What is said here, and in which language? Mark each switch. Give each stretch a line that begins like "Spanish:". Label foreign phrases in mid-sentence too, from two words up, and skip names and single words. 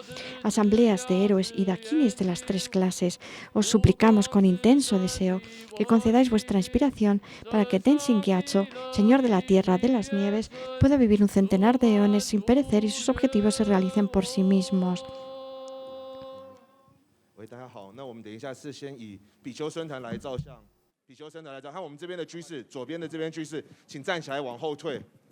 Spanish: Asambleas de héroes y dakinis de las 3 clases, os suplicamos con intenso deseo que concedáis vuestra inspiración para que Tenzin Gyatso, Señor de la Tierra de las Nieves, pueda vivir un centenar de eones sin perecer y sus objetivos se realicen por sí mismos.
Chinese: 喂，大家好，那我们等一下是先以比丘僧团来照相，比丘僧团来照，看我们这边的居士，左边的这边居士，请站起来往后退。